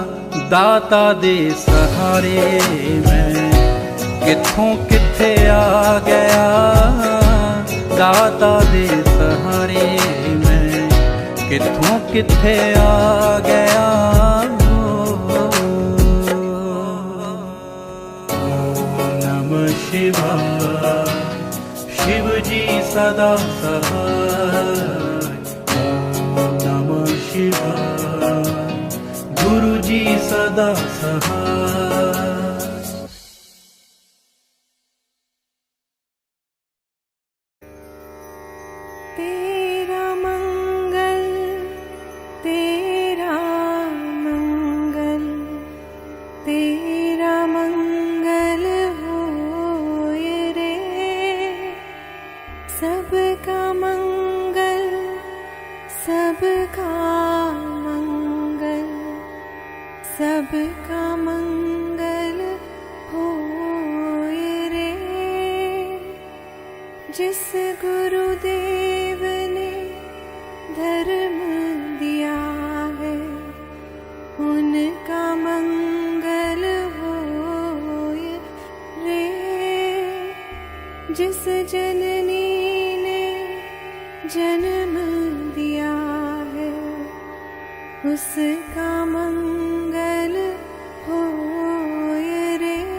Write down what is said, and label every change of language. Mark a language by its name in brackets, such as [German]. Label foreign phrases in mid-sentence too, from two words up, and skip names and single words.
[Punjabi] ਦਾਤਾ ਦੇ ਸਹਾਰੇ ਮੈਂ ਕਿੱਥੋਂ ਕਿੱਥੇ ਆ ਗਿਆ। ਦਾਤਾ ਦੇ ਸਹਾਰੇ ਮੈਂ ਕਿੱਥੋਂ ਕਿੱਥੇ ਆ ਗਿਆ। [Hindi] ਓਮ ਨਮः शिवाय शिव जी सदा सहाय। ਓਮ ਨਮः शिवाय गुरु जी सदा सहाय। तेरा मंगल तेरा मंगल तेरा मंगल होए रे। सबका मंगल सबका मंगल सबका मंगल होए रे। जिस गुरुदेव ने धर्म दिया है उनका मंगल होए रे। जिस जननी ने जन्म दिया है उसका मंगल होए रे।